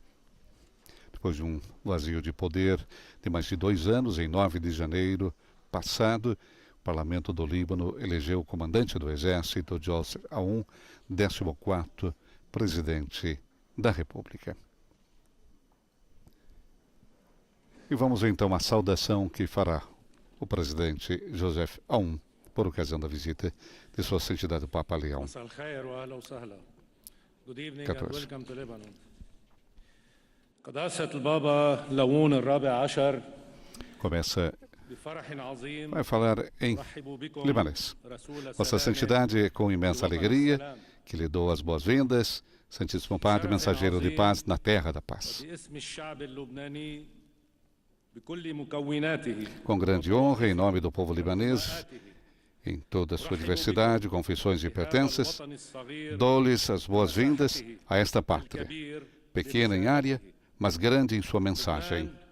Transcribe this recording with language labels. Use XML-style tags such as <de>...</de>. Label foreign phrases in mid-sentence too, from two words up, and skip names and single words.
<pt>Depois de um vazio de poder de mais de 2 anos, em 9 de janeiro passado, o Parlamento do Líbano elegeu o comandante do Exército, Joseph Aoun, 14º presidente da República. E vamos então à saudação que fará o presidente Joseph Aoun por ocasião da visita de Sua Santidade o Papa Leão.</pt> <en>Good evening and welcome to Lebanon.</en> <ar>قداسة البابا لاون الرابع عشر</ar> <pt>vai falar em libanês. Vossa Santidade, é com imensa alegria que lhe dou as boas-vindas, Santíssimo Padre, mensageiro de paz na terra da paz. Com grande honra, em nome do povo libanês, em toda a sua diversidade, confissões e pertences, dou-lhes as boas-vindas a esta pátria, pequena em área, mas grande em sua mensagem.</pt>